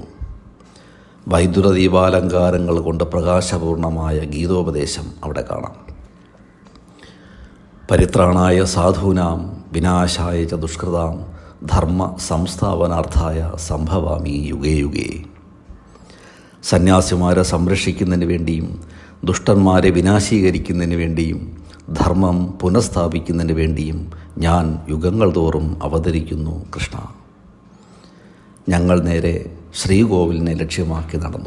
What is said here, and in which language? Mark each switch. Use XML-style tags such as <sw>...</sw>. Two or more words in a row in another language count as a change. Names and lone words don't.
<ml>വൈദ്യുത ദീപാലങ്കാരങ്ങൾ കൊണ്ട് പ്രകാശപൂർണമായ ഗീതോപദേശം അവിടെ കാണാം.</ml> <sa>പരിത്രാണായ സാധൂനാം വിനാശായ ച ദുഷ്കൃതാം ധർമ്മ സംസ്ഥാപനാർത്ഥായ സംഭവാമി യുഗേ യുഗേ.</sa> <ml>സന്യാസിമാരെ സംരക്ഷിക്കുന്നതിന് വേണ്ടിയും ദുഷ്ടന്മാരെ വിനാശീകരിക്കുന്നതിന് വേണ്ടിയും ധർമ്മം പുനഃസ്ഥാപിക്കുന്നതിന് വേണ്ടിയും ഞാൻ യുഗങ്ങൾ തോറും അവതരിക്കുന്നു കൃഷ്ണ. ഞങ്ങൾ നേരെ ശ്രീകോവിലിനെ ലക്ഷ്യമാക്കി നടന്നു.</ml>